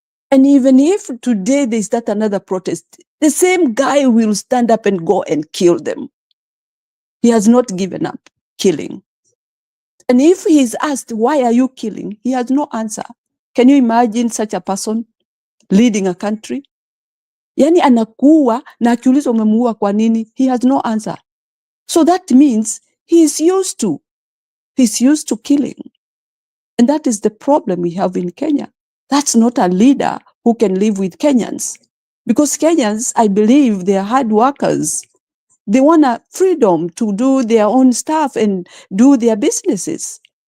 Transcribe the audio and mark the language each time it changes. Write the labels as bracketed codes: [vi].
[en] And even if today they start another protest, the same guy will stand up and go and kill them. He has not given up killing. And if he is asked, why are you killing? He has no answer. Can you imagine such a person leading a country? [sw] Yani anakuwa na akiulizwa umemuua kwa nini? [en] He has no answer. So that means he's used to killing. And that is the problem we have in Kenya. That's not a leader who can live with Kenyans. Because Kenyans, I believe, they are hard workers. They want a freedom to do their own stuff and do their businesses.